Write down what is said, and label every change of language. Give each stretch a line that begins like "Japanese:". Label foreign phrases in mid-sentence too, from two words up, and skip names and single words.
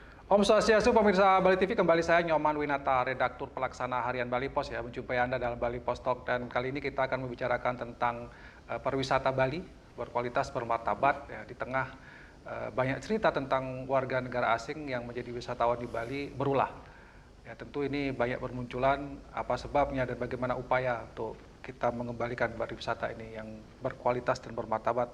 Indonesian: Om Swastiastu, pemirsa Bali TV, kembali saya Nyoman Winata, redaktur pelaksana harian Bali Pos ya, menjumpai Anda dalam Bali Pos Talk, dan kali ini kita akan membicarakan tentang pariwisata Bali berkualitas bermartabat ya, di tengah banyak cerita tentang warga negara asing yang menjadi wisatawan di Bali berulah. Ya, tentu ini banyak bermunculan apa sebabnya dan bagaimana upaya untuk kita mengembalikan pariwisata ini yang berkualitas dan bermartabat.